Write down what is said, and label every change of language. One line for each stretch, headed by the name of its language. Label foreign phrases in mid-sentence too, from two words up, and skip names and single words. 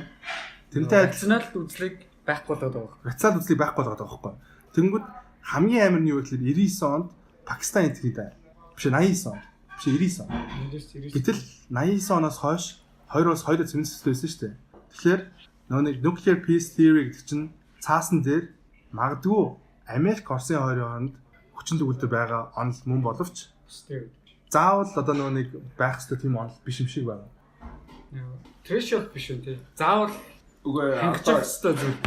Mongolian: Тэрнтэй рационал үзлийг байхгүй болоод байгаа байхгүй. Рационал үзлийг байхгүй болоод байгаа байхгүй. Тэнгүүд хамгийн амар нь юу гэхээр 99 онд Пакистан эдгээд биш 89 он. Биш 99 он. Гэтэл 89 оноос хойш хоёр улс хоёроо цэвэрлсэн шүү дээ. Тэгэхээр нэг
English: nuclear peace theory
Mongolian: гэдэг чинь цаасан дээр магадгүй Америк Оросын хоёрын хооронд хүчин төгөлдөр байгаа онол мөн боловч заавал одоо нэг байх ёстой тийм онол биш юм шиг байна. Threshold биш үү те. Заавал үгүй хангах ёстой зүйл биш